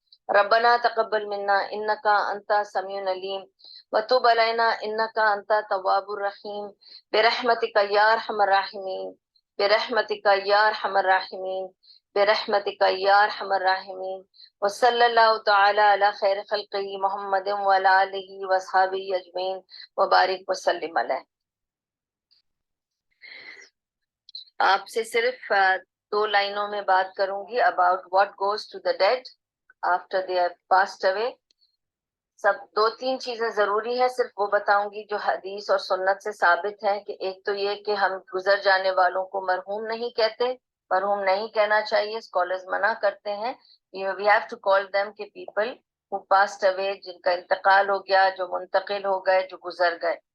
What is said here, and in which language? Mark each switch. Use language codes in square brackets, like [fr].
[ar] ربنا تقبل منا انک انت السمیع العلیم وتب علینا انک انت التواب الرحیم برحمتک یا ارحم الراحمین برحمتک یا ارحم الراحمین برحمتک یا ارحم الراحمین. وصلی اللہ تعالی علی خیر خلقہ محمد وعلی آلہ واصحابہ اجمعین وبارک وسلم علیہ. [ur] آپ سے صرف 2 لائنوں میں بات کروں گی [en] about what goes to the dead after they have passed away. [ur] سب 2-3 چیزیں ضروری ہے، صرف وہ بتاؤں گی جو حدیث اور سنت سے ثابت ہے. کہ ایک تو یہ کہ ہم گزر جانے والوں کو مرحوم نہیں کہتے، مرحوم نہیں کہنا چاہیے، اسکالرز منع کرتے ہیں. [en] we have to call them [ur] کہ [en] people who passed away، [ur] جن کا انتقال ہو گیا، جو منتقل ہو گئے، جو گزر گئے.